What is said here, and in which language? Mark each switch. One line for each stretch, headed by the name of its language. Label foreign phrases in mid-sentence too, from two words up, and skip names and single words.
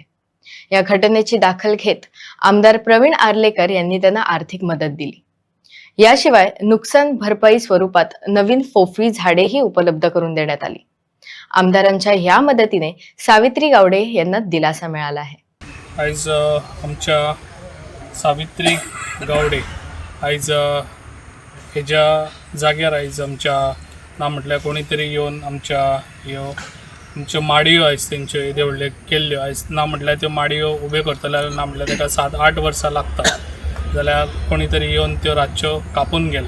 Marathi: या घटनेची दखल घेत आमदार प्रवीण आर्लेकर यांनी त्यांना आर्थिक मदत दिली। याशिवाय नुकसान भरपाई स्वरूपात नवीन फोफरी झाडेही उपलब्ध करून देण्यात आली। आमदारांच्या या मदतीने सावित्री गावडे यांना दिलासा मिळाला आहे।
Konkani: आयज आमच्या सावित्री गावडे आयज हेज्या जाग्यार आयज आमच्या ना म्हटल्यार कोणी तरी येवन आमच्यो माडयो आयज तेंच्यो येदे व्हडले केल्ल्यो आयज ना म्हटल्यार त्यो माडयो उबे करतले ना म्हटल्यार ताका 7-8 वर्सां लागतात जाल्यार कोणी तरी येवन त्यो रातच्यो कापून गेले।